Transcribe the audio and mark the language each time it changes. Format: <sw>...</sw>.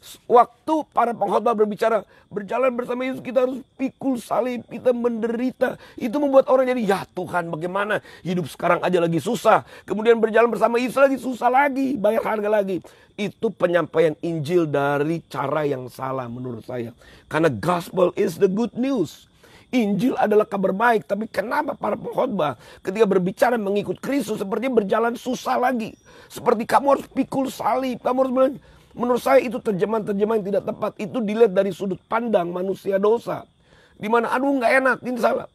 <id>Waktu para pengkhotbah berbicara berjalan bersama Yesus, kita harus pikul salib, kita menderita. Itu membuat orang jadi, ya Tuhan bagaimana hidup sekarang aja lagi susah, kemudian berjalan bersama Yesus lagi susah lagi, bayar harga lagi. Itu penyampaian Injil dari cara yang salah menurut saya. Karena</id> <en>gospel is the good news.</en> <id>Injil adalah kabar baik. Tapi kenapa para pengkhotbah ketika berbicara mengikut Kristus sepertinya berjalan susah lagi. Seperti kamu harus pikul salib, kamu harus menurut saya itu terjemahan-terjemahan yang tidak tepat. Itu dilihat dari sudut pandang manusia dosa. Dimana aduh gak enak, ini salah.</id>